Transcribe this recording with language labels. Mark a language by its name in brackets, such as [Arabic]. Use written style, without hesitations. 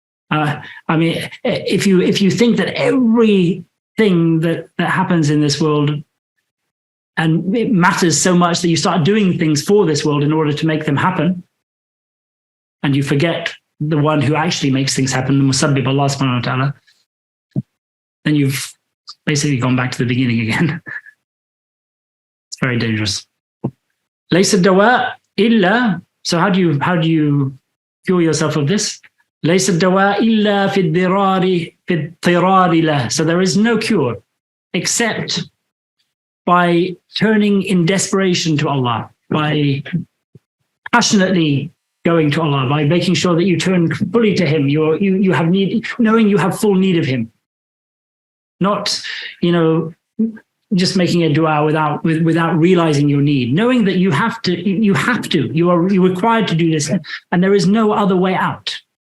[English] I mean, if you think that everything that happens in this world and it matters so much that you start doing things for this world in order to make them happen, and you forget the one who actually makes things happen, the musabbib, Allah subhanahu wa ta'ala, then you've basically gone back to the beginning again. It's very dangerous. [Arabic] Laysa dawa illa. [English] So how do you cure yourself of this? [Arabic] ليس الدواء إلا في الضرار له. [English] So there is no cure except by turning in desperation to Allah, by passionately going to Allah, by making sure that you turn fully to Him. You have need, knowing you have full need of Him. Not, just making a dua without realizing your need, knowing that you are required to do this, and there is no other way out.